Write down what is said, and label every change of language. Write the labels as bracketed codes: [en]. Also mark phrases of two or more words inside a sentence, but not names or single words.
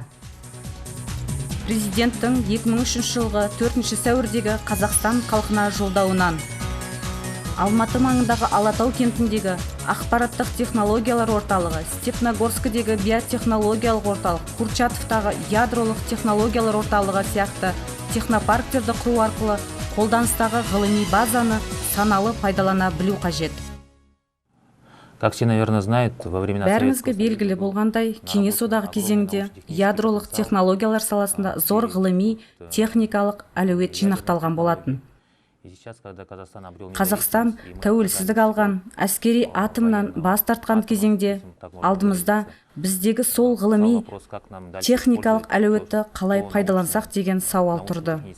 [kk] Президенттің 2003 жылғы 4 сәуірдегі Қазақстан халқына жолдауынан Алматы маңындағы Алатау кентіндегі ақпараттық технологиялар орталығы, Степногорскідегі биотехнологиялық орталық, Курчатовтағы ядролық технологиялар орталығы сияқты технопарктерді құру арқылы қолданыстағы ғылыми базаны саналы пайдалана білу қажет. [ru] Как все, наверное, знают, во времена [kk] Бәрімізге белгілі болғандай, Кеңес одағы кезеңінде ядролық технологиялар саласында зор ғылыми, техникалық әлеует жинақталған болатын. Қазақстан тәуелсіздік алған, әскери атомнан бас тартқан кезеңде алдымызда біздегі сол ғылыми, техникалық әлеуетті қалай пайдалансақ деген сауал тұрды.